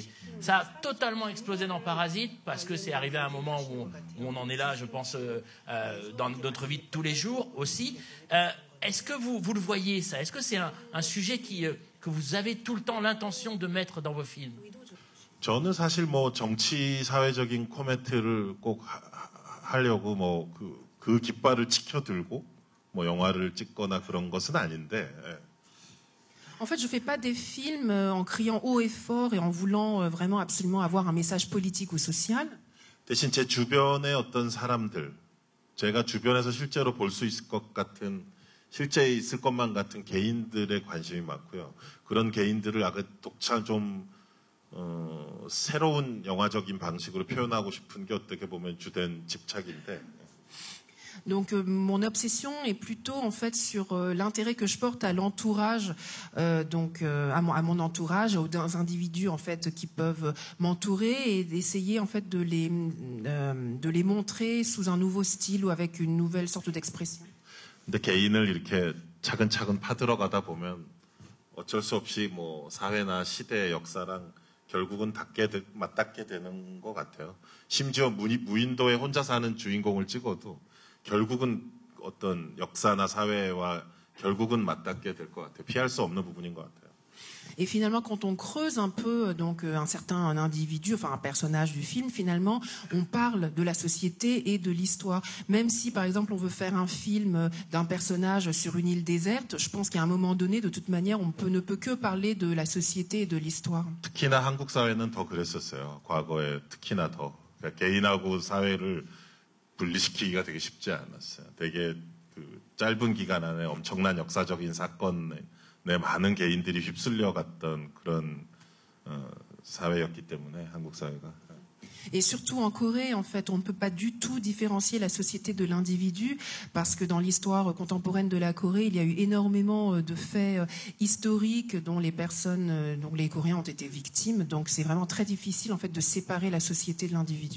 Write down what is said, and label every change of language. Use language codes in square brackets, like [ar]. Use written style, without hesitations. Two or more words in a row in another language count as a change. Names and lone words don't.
[fr] Ça a totalement explosé dans Parasite parce que c'est arrivé à un moment où on en est là, je pense, dans notre vie de tous les jours aussi. Est-ce que vous le voyez, ça? Est-ce que c'est un sujet que vous avez tout le temps l'intention de mettre dans vos films? [ko] 저는 사실 뭐 정치 사회적인 코멘트를 꼭 하려고 뭐 그 깃발을 치켜들고 뭐 영화를 찍거나 그런 것은 아닌데. 예. [fr] En fait, je ne fais pas des films en criant haut et fort et en voulant vraiment absolument avoir un message politique ou social. [ko] 대신 제 주변의 어떤 사람들, 제가 주변에서 실제로 볼 수 있을 것 같은, 실제 있을 것만 같은 개인들의 관심이 많고요. 그런 개인들을 약간 독차 좀 새로운 영화적인 방식으로 표현하고 싶은 게 어떻게 보면 주된 집착인데. [fr] Donc mon obsession est plutôt en fait sur l'intérêt que je porte à l'entourage, à mon entourage, aux individus en fait qui peuvent m'entourer et d'essayer en fait de les montrer sous un nouveau style ou avec une nouvelle sorte d'expression. [ko] 근데 개인을 이렇게 차근차근 파들어가다 보면 어쩔 수 없이 뭐 사회나 시대의 역사랑 결국은 맞닿게 되는 것 같아요. 심지어 무인도에 혼자 사는 주인공을 찍어도 결국은 어떤 역사나 사회와 결국은 맞닿게 될 것 같아요. 피할 수 없는 부분인 것 같아요. [fr] Et finalement, quand on creuse un peu donc un individu, enfin un personnage du film, finalement, on parle de la société et de l'histoire. Même si, par exemple, on veut faire un film d'un personnage sur une île déserte, je pense qu'à un moment donné, de toute manière, ne peut que parler de la société et de l'histoire. [ko] 특히나 한국 사회는 더 그랬었어요. 과거에 특히나 더. 그러니까 개인하고 사회를 분리시키기가 되게 쉽지 않았어요. 되게 그 짧은 기간 안에 엄청난 역사적인 사건에 많은 개인들이 휩쓸려 갔던 그런 사회였기 때문에 한국 사회가. [fr] Et surtout en Corée, en fait, on ne peut pas du tout différencier la société de l'individu parce que dans l'histoire contemporaine de la Corée, il y a eu énormément de faits historiques dont les personnes, dont les Coréens ont été victimes. Donc c'est vraiment très difficile en fait de séparer la société de l'individu.